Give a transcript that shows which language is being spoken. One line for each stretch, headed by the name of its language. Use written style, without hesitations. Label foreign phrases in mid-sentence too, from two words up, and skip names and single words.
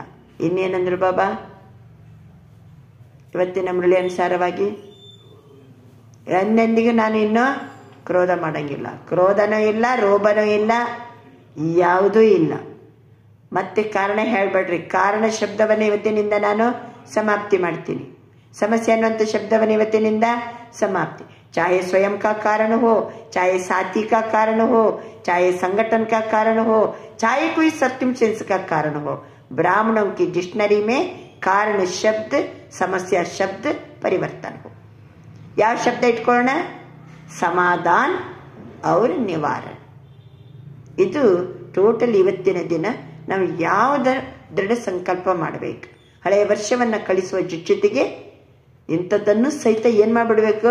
Kannada: ಇನ್ನೇನಂದ್ರು ಬಾಬಾ ಇವತ್ತಿನ ಮುರಳಿ ಅನುಸಾರವಾಗಿ ಎಂದೆಂದಿಗೂ ನಾನು ಇನ್ನೂ ಕ್ರೋಧ ಮಾಡಂಗಿಲ್ಲ, ಕ್ರೋಧನೂ ಇಲ್ಲ, ರೋಬನೂ ಇಲ್ಲ, ಯಾವುದೂ ಇಲ್ಲ। ಮತ್ತೆ ಕಾರಣ ಹೇಳ್ಬೇಡ್ರಿ, ಕಾರಣ ಶಬ್ದವನ್ನು ಇವತ್ತಿನಿಂದ ನಾನು ಸಮಾಪ್ತಿ ಮಾಡ್ತೀನಿ, ಸಮಸ್ಯೆ ಅನ್ನುವಂಥ ಶಬ್ದವನ್ನು ಇವತ್ತಿನಿಂದ समाप्ति।
Hindi: चाहे स्वयं का कारण हो, चाहे साथी का कारण हो, चाहे संगठन का कारण हो, चाहे कोई सर्कमस्टेंस का कारण हो, ब्राह्मणों की डिक्शनरी में कारण शब्द, समस्या शब्द परिवर्तन हो।
Kannada: ಯಾವ ಶಬ್ದ ಇಟ್ಕೊಳ್ಳೋಣ? ಸಮಾಧಾನ और ನಿವಾರಣ। ಇದು ಟೋಟಲ್ ಇವತ್ತಿನ ದಿನ ನಾವು ಯಾವುದರ ದೃಢ ಸಂಕಲ್ಪ ಮಾಡಬೇಕು? ಹಳೆಯ ವರ್ಷವನ್ನು ಕಳಿಸುವ ಜೊತೆಗೆ ಇಂಥದ್ದನ್ನು ಸಹಿತ ಏನು ಮಾಡಿಬಿಡ್ಬೇಕು?